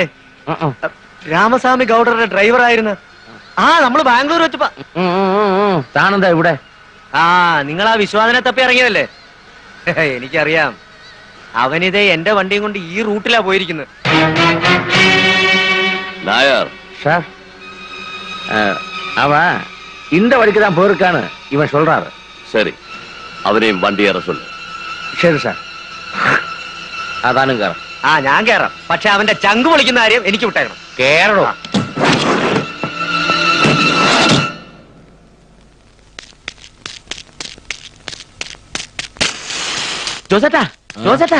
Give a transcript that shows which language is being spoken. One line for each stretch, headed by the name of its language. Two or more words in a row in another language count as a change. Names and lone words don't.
Malayalam: രാമസ്വാമി ഗൗഡറുടെ ഡ്രൈവർ ആയിരുന്നു. ആ, നമ്മള് ബാംഗ്ലൂർ വെച്ചപ്പോ. താനെന്താ ഇവിടെ? ആ, നിങ്ങൾ ആ വിശ്വാസനെ തപ്പി ഇറങ്ങിയതല്ലേ? എനിക്കറിയാം. അവനിതേ എന്റെ വണ്ടിയും കൊണ്ട് ഈ റൂട്ടിലാ പോയിരിക്കുന്നത്.
Tamil: நாயர் சார் அவன் இந்த வழிக்கு தான் போயிருக்கான்னு இவன் சொல்றாரு. சரி, அவனையும் வண்டி ஏற சொல்லு.
Malayalam: ശരി സാർ. അതാനും കയറാം. ഞാൻ കയറാം. പക്ഷെ അവന്റെ ചങ്ക് പൊളിക്കുന്ന കാര്യം എനിക്ക് വിട്ടേക്കണം. കേറണോ? ജോസേട്ടാ, ജോസേട്ടാ,